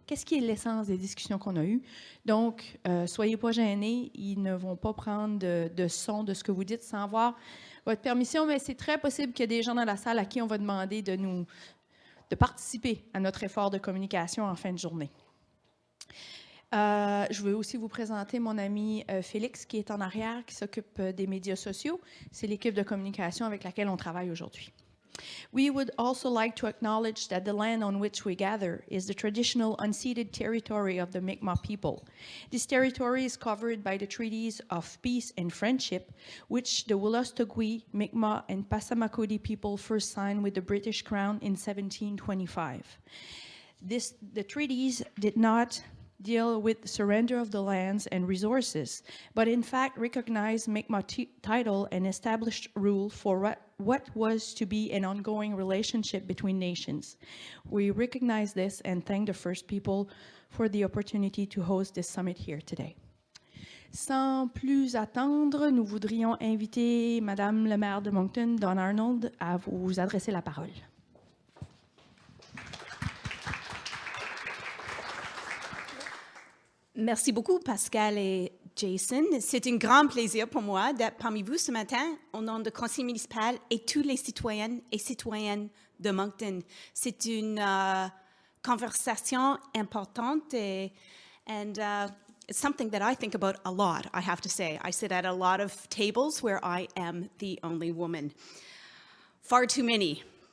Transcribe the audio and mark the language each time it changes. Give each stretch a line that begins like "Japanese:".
French: Qu'est-ce qui est l'essence des discussions qu'on a eues? Donc, soyez pas gênés, ils ne vont pas prendre de son de ce que vous dites sans avoir votre permission, mais c'est très possible qu'il y ait des gens dans la salle à qui on va demander de participer à notre effort de communication en fin de journée. Je veux aussi vous présenter mon ami Félix, qui est en arrière, qui s'occupe des médias sociaux. C'est l'équipe de communication avec laquelle on travaille aujourd'hui.
English: We would also like to acknowledge that the land on which we gather is the traditional unceded territory of the Mi'kmaq people. This territory is covered by the treaties of peace and friendship, which the Wolastoqey, Mi'kmaq, and Passamaquoddy people first signed with the British Crown in 1725. The treaties did not deal with the surrender of the lands and resources, but in fact recognized Mi'kmaq title and established rule for what was to be an ongoing relationship between nations. We recognize this and thank the First People for the opportunity to host this summit here today.
French: Sans plus attendre, nous voudrions inviter Madame le maire de Moncton, Dawn Arnold, à vous adresser la parole. Merci beaucoup, Pascal et Jason. C'est un grand plaisir pour moi d'être parmi vous ce matin au nom du conseil municipal et tous les citoyennes et citoyens de Moncton. C'est une conversation importante
English: and it's something that I think about a lot, I have to say. I sit at a lot of tables where I am the only woman. Far too many.